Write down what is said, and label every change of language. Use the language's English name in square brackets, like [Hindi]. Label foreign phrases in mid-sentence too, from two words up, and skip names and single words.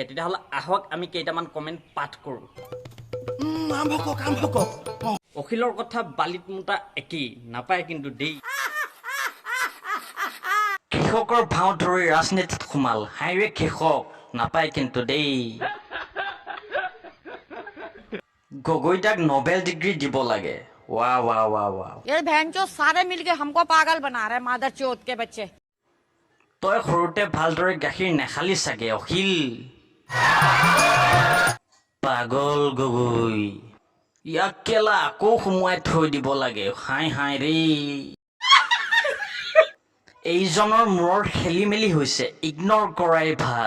[Assamese] তেতিয়াহ'লে আহক আমি কেইটামান কমেণ্ট পাঠ কৰোঁ। অখিলৰ কথা বালিত মোটা একেই, নাপায় কিন্তু দেই। কৃষকৰ ভাও ধৰি ৰাজনীতিত সোমাল, হাইৰে কৃষক, নাপায় কিন্তু দেই। গগৈদাক নোবেল ডিগ্ৰী দিব লাগে। ৱাহ ৱাহ ৱাহ ৱাহ। [Hindi] ये बहनचोद सारे मिलके हमको पागल बना रहे मादर चोद के बच्चे। [Assamese] তই সৰুতে ভালদৰে গাখীৰ নেখালি চাগে অখিল। পাগল গগৈ, ইয়াক কেলা আকৌ সোমোৱাই থৈ দিব লাগে। হাই হাই ৰে, এইজনৰ মূৰৰ খেলি মেলি হৈছে, ইগনৰ কৰাই ভাল।